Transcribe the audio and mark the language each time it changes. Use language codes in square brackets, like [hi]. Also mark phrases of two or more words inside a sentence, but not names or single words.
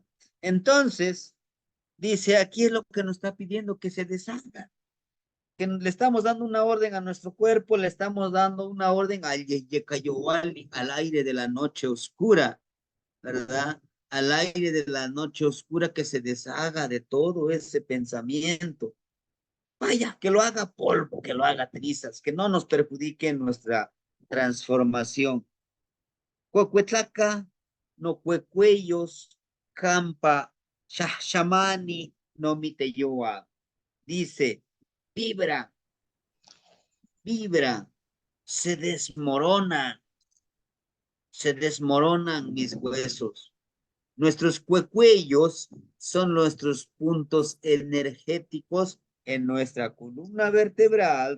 [es] Entonces, dice, aquí es lo que nos está pidiendo, que se deshaga, que le estamos dando una orden a nuestro cuerpo, le estamos dando una orden al Yekayowali, al aire de la noche oscura, ¿verdad? Al aire de la noche oscura, que se deshaga de todo ese pensamiento. Vaya, que lo haga polvo, que lo haga trizas, que no nos perjudique en nuestra transformación. [nah] Cuecuetlaca, no cuecuellos, campa, shashamani, no miteyoa. [es] Dice, vibra, vibra, se desmorona, se desmoronan mis huesos. Nuestros cuecuellos son nuestros puntos energéticos en nuestra columna vertebral.